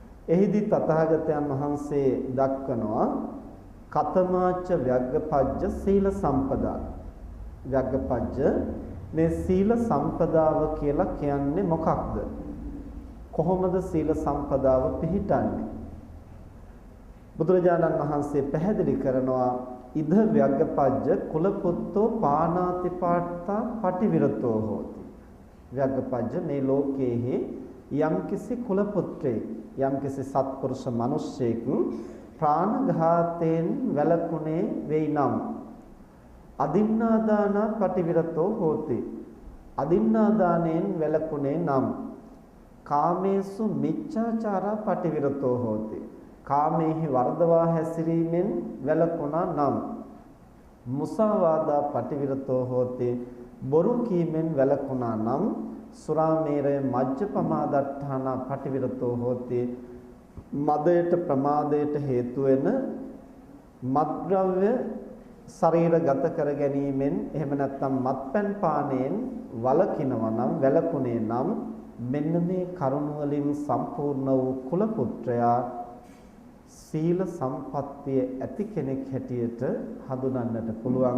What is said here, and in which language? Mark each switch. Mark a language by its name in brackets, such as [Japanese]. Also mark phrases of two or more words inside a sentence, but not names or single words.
[Sinhala] එහිදී තථාගතයන් වහන්සේ දක්වනවා [Pali] කතමාච්ච ව්‍යග්ගපජ්ජ සීල සම්පදා. [Sinhala] ව්‍යග්ගපජ්ජ මේ සීල සම්පදාව කියලා කියන්නේ මොකක්ද? කොහොමද සීල සම්පදාව පිහිටන්නේ? බුදුරජාණන් වහන්සේ පැහැදිලි කරනවා [Pali] ඉද ව්‍යග්ගපජ්ජ කුලපුත්තෝ පානාතිපාට්ඨා පටිවිරතෝ හෝති. [Sinhala] ව්‍යග්ගපජ්ජ මේ ලෝකයේහි යම්කිසි කුලපුත්‍රයෙක් යම්කිසි සත්පුරුෂ මිනිසෙක් ප්‍රාණඝාතයෙන් වැළකුණේ වෙයි නම් [Pali] අදින්නාදාන පටිවිරතෝ හෝති. [Sinhala] අදින්නාදානයෙන් වැළකුණේ නම් [Pali] කාමේසු මිච්ඡාචාරා පටිවිරතෝ හෝති. [Sinhala] කාමේහි වර්ධවා හැසිරීමෙන් වැළකුණා නම් [Pali] මුසාවාදා පටිවිරතෝ හෝති. [Sinhala] බොරු කීමෙන් වැළකුණා නම් [Pali] සුරාමේරය මජ්ජපමාදට්ඨාන පටිවිරතෝ හෝති. [Sinhala] මදයට ප්‍රමාදයට හේතු වෙන මත්ද්‍රව්‍ය ශරීරගත කර ගැනීමෙන් එහෙම නැත්නම් මත්පැන් පානයෙන් වළකිනවා නම් වැළකුණේ නම් මෙන්න මේ කරුණ වලින් සම්පූර්ණ වූ කුල පුත්‍රයා සීල සම්පත්තිය ඇති කෙනෙක් හැටියට හඳුනන්නට පුළුවන්.